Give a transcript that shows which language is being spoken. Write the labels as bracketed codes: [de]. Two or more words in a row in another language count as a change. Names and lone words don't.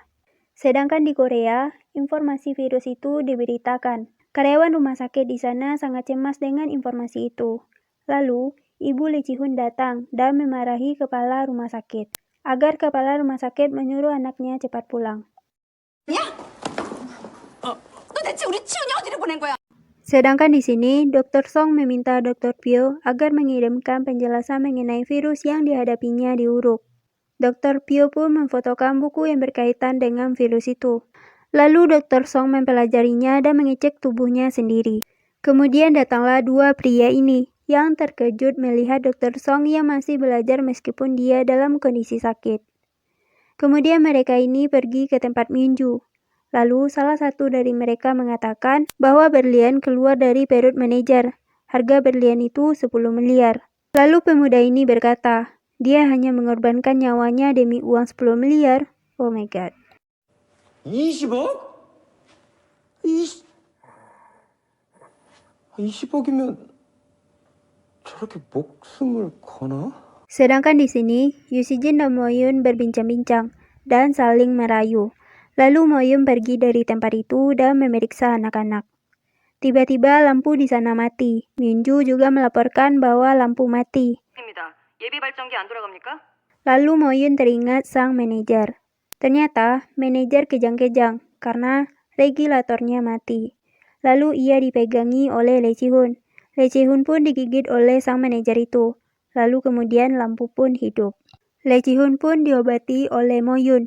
[id] Sedangkan di Korea, informasi virus itu diberitakan. Karyawan rumah sakit di sana sangat cemas dengan informasi itu. Lalu, Ibu Lee Ji-hoon datang dan memarahi kepala rumah sakit, agar kepala rumah sakit menyuruh anaknya cepat pulang. [ko] 너 대체 우리 치훈이 어디를 보낸 거야? [id] Sedangkan di sini, Dr. Song meminta Dr. Pyo agar mengirimkan penjelasan mengenai virus yang dihadapinya di Uruk. Dr. Pyo pun memfotokan buku yang berkaitan dengan virus itu. Lalu Dr. Song mempelajarinya dan mengecek tubuhnya sendiri. Kemudian datanglah dua pria ini, yang terkejut melihat Dr. Song yang masih belajar meskipun dia dalam kondisi sakit. Kemudian mereka ini pergi ke tempat Myunju. Lalu salah satu dari mereka mengatakan bahwa berlian keluar dari perut manajer. Harga berlian itu 10 miliar. Lalu pemuda ini berkata, dia hanya mengorbankan nyawanya demi uang 10 miliar. [en] Oh my god. [ko] 20억? 20억이면 저렇게 목숨을 거나? [id] Sedangkan di sini, Yoo Si-jin dan Mo-yoon berbincang-bincang dan saling merayu. Lalu Mo-yoon pergi dari tempat itu dan memeriksa anak-anak. Tiba-tiba lampu di sana mati. Myunju juga melaporkan bahwa lampu mati. [ko] 예비 발전기 안 돌아갑니까? [id] Lalu Mo-yoon teringat sang manajer. Ternyata manajer kejang-kejang karena regulatornya mati. Lalu ia dipegangi oleh Lee Ji-hoon. Lee Ji-hoon pun digigit oleh sang manajer itu. Lalu kemudian lampu pun hidup. Lee Ji-hoon pun diobati oleh Mo-yoon.